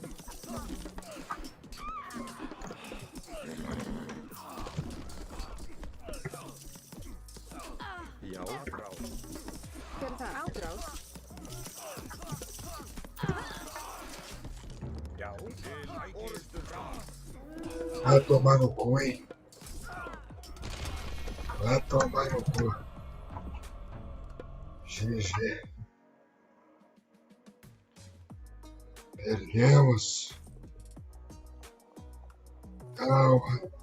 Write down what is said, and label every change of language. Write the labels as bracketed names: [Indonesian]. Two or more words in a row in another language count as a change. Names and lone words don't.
[Icelandic] Já. hver er það? Ádrás. Já, til orustuslag. [Portuguese] Vai tomar no cu, hein? Vai tomar no cu. GG. Perdemos. Calma.